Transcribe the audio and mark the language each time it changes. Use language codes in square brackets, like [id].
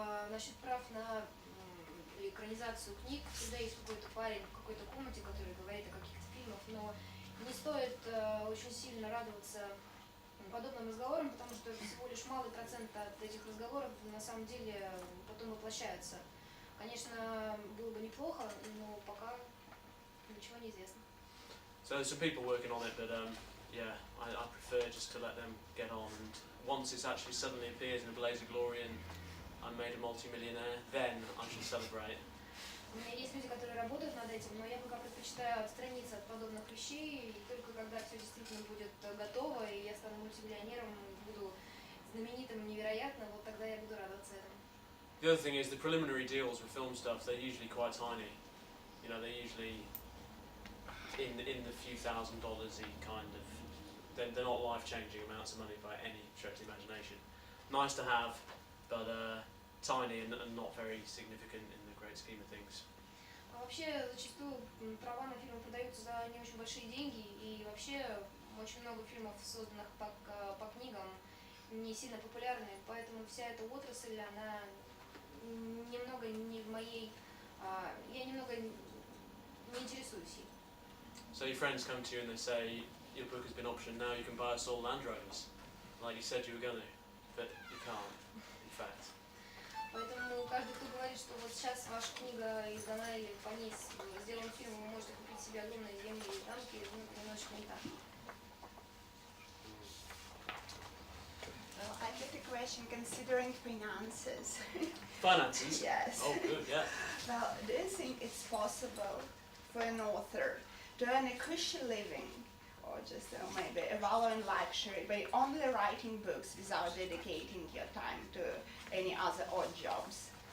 [ru] Насчет прав на экранизацию книг, всегда есть какой-то парень в какой-то комнате, который говорит о каких-то фильмах, но не стоит очень сильно радоваться подобным разговорам, потому что всего лишь малый процент от этих разговоров на самом деле потом воплощается. Конечно, было бы неплохо, но пока ничего не известно. [en] So there's some people working on it, but yeah, I prefer just to let them get on. And once it's actually suddenly appears in a blaze of glory and I'm made a multi-millionaire, then I should celebrate. [ru] У меня есть люди, которые работают над этим, но я пока предпочитаю отстраниться от подобных вещей, и только когда все действительно будет готово, и я стану мультимиллионером, буду знаменитым невероятно, вот тогда я буду радоваться этому. [en] The other thing is the preliminary deals with film stuff, they're usually quite tiny. You know, they're usually in the few $1,000 kind of. They're not life-changing amounts of money by any stretch of the imagination. Nice to have, but tiny and not very significant in the great scheme of things. [ru] Вообще, зачастую права на фильмы продаются за не очень большие деньги, и вообще очень много фильмов, созданных по книгам, не сильно популярны, поэтому вся эта отрасль, она немного не в моей... я немного не интересуюсь ей. [en] So your friends come to you and they say, your book has been optioned, now you can buy us all Land Rovers. like you said you were going to, but you can't, in fact. [ru] Поэтому каждый, кто говорит, что вот сейчас ваша книга издана или по ней сделан фильм, вы можете купить себе огромные земли и замки, ну, это немножечко не так. [en] I get a question considering finances. Finances? Yes. Oh, good, yeah. Well, do you think it's possible for an author to earn a cushy living, or just maybe a valuing luxury by only writing books without dedicating your time to any other odd jobs?